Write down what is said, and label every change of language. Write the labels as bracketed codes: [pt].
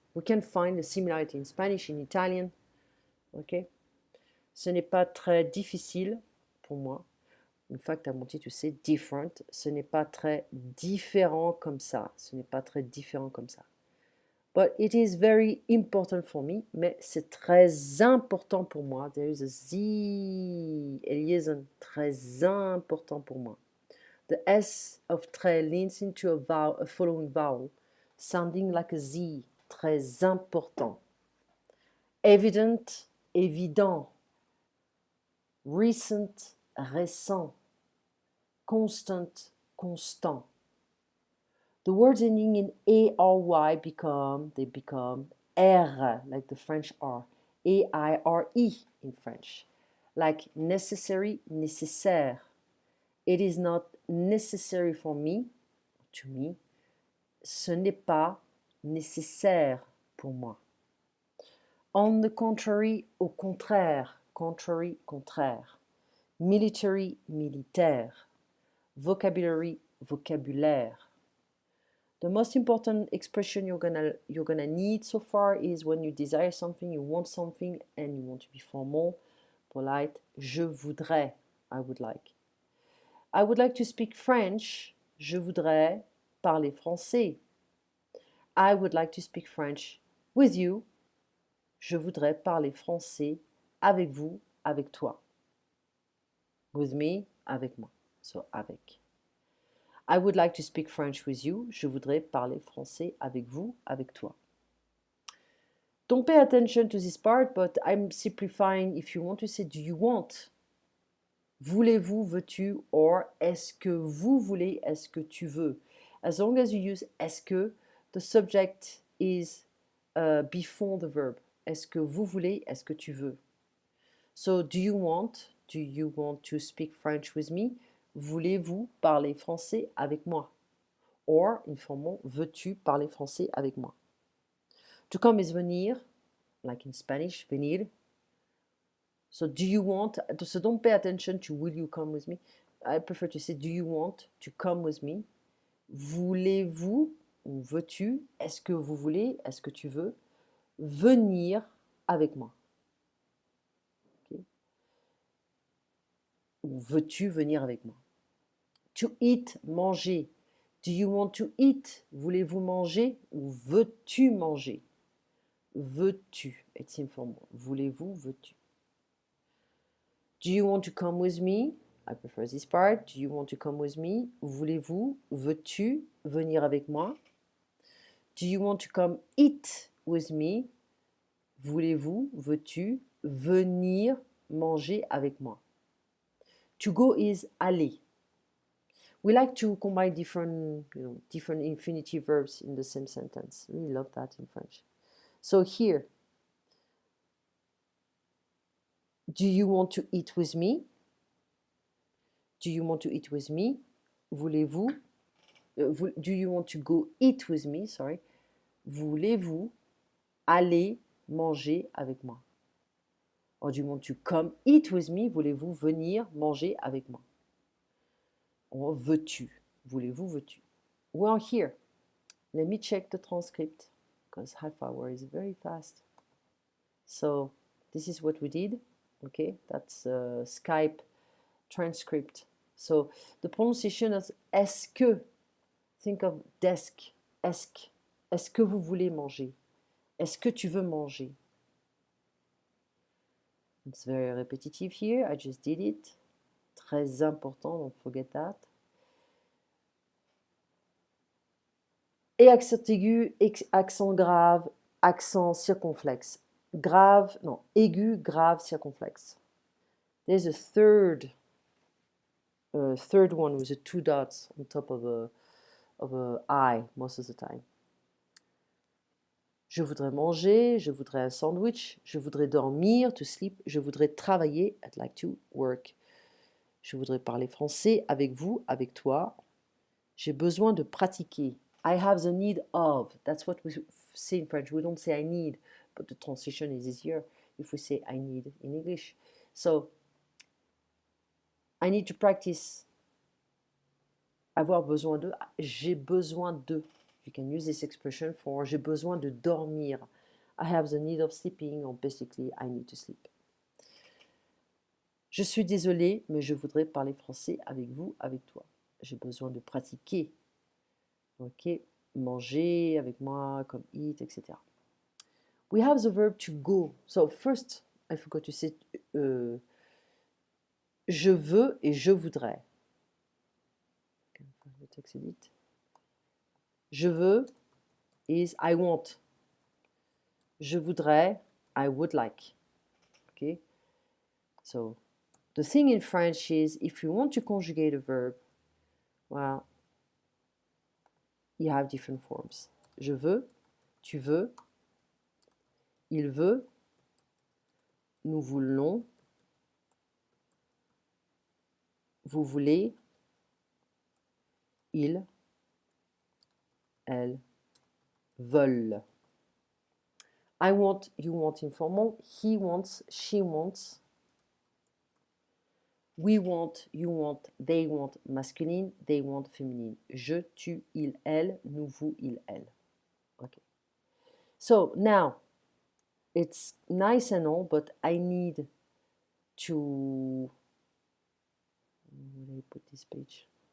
[en] We can find a similarity in Spanish, in Italian. Ok? [fr] Ce n'est pas très difficile pour moi. [en] In fact, I wanted to say different. [fr] Ce n'est pas très différent comme ça. Ce n'est pas très différent comme ça. [en] But it is very important for me. [fr] Mais c'est très important pour moi. [en] There is a Z, a liaison. [fr] Très important pour moi. [en] The S of très leans into a vowel, a following vowel, sounding like a Z. [fr] Très important. Evident, évident. Recent, récent. Constant, constant. [en] The words ending in A-R-Y become R, like the French R. A-I-R-E in French. Like necessary, nécessaire. It is not necessary for me, to me. [fr] Ce n'est pas nécessaire pour moi. [en] On the contrary, [fr] au contraire. [en] Contrary, contraire. Military, militaire. Vocabulary, vocabulaire. The most important expression you're gonna need so far is when you desire something, you want something, and you want to be formal, polite. [fr] Je voudrais, [en] I would like. I would like to speak French. [fr] Je voudrais parler français. [en] I would like to speak French with you. [fr] Je voudrais parler français avec vous, avec toi. [en] With me, avec moi. So, avec. I would like to speak French with you. [fr] Je voudrais parler français avec vous, avec toi. [en] Don't pay attention to this part, but I'm simplifying. If you want to say, do you want? [fr] Voulez-vous, veux-tu? Or, est-ce que vous voulez? Est-ce que tu veux? [en] As long as you use est-ce que, the subject is before the verb. [fr] Est-ce que vous voulez? Est-ce que tu veux? [en] So, do you want? Do you want to speak French with me? [fr] Voulez-vous parler français avec moi? Or, informons, veux-tu parler français avec moi? [en] To come is venir, like in Spanish, venir. So, do you want? So, don't pay attention to will you come with me. I prefer to say, do you want to come with me? [fr] Voulez-vous ou veux-tu? Est-ce que vous voulez? Est-ce que tu veux venir avec moi? Okay. Ou veux-tu venir avec moi? [en] To eat, [fr] manger. [en] Do you want to eat? [fr] Voulez-vous manger ou veux-tu manger? Veux-tu? [en] It's informal. [fr] Voulez-vous, veux-tu? [en] Do you want to come with me? I prefer this part. Do you want to come with me? [fr] Voulez-vous, veux-tu venir avec moi? [en] Do you want to come eat with me? [fr] Voulez-vous, veux-tu venir manger avec moi? [en] To go is aller. We like to combine different infinitive verbs in the same sentence. We love that in French. So here, do you want to eat with me? Do you want to eat with me? [fr] Voulez-vous? [en] Do you want to go eat with me? Sorry. [fr] Voulez-vous aller manger avec moi? [en] Or do you want to come eat with me? [fr] Voulez-vous venir manger avec moi? Or veux-tu? Voulez-vous, veux-tu? [en] Well, here, let me check the transcript because half hour is very fast. So this is what we did. Okay, that's Skype transcript. So the pronunciation is est-ce que. Think of desk. Est-ce. Est-ce que vous voulez manger? Est-ce que tu veux manger? It's very repetitive here. I just did it. [fr] Très important, [en] don't forget that. [fr] Et accent aigu, accent grave, accent circonflexe. [en] Grave, non, aigu, grave, circonflexe. There's a third one with the two dots on top of a I most of the time. [fr] Je voudrais manger, je voudrais un sandwich, je voudrais dormir, [en] to sleep, [fr] je voudrais travailler, [en] I'd like to work. [fr] Je voudrais parler français avec vous, avec toi. J'ai besoin de pratiquer. [en] I have the need of. That's what we say in French. We don't say I need, but the translation is easier if we say I need in English. So, I need to practice. [fr] Avoir besoin de. J'ai besoin de. [en] You can use this expression for [fr] j'ai besoin de dormir. [en] I have the need of sleeping, or basically I need to sleep. [fr] Je suis désolée, mais je voudrais parler français avec vous, avec toi. J'ai besoin de pratiquer. Ok, manger avec moi, comme eat, etc. [en] We have the verb to go. So first, I forgot to say, [fr] je veux et je voudrais. Le texte edit. Je veux [en] is I want. [fr] Je voudrais, [en] I would like. Okay. So the thing in French is if you want to conjugate a verb, well, you have different forms. [fr] Je veux, tu veux, il veut, nous voulons, vous voulez, ils, elles veulent. [en] I want, you want informal, he wants, she wants. We want, you want, they want masculine, they want féminine. [fr] Je, tu, il, elle, nous, vous, il, elle. Okay. [en] So now, it's nice and all, but I need to, where did I put this page?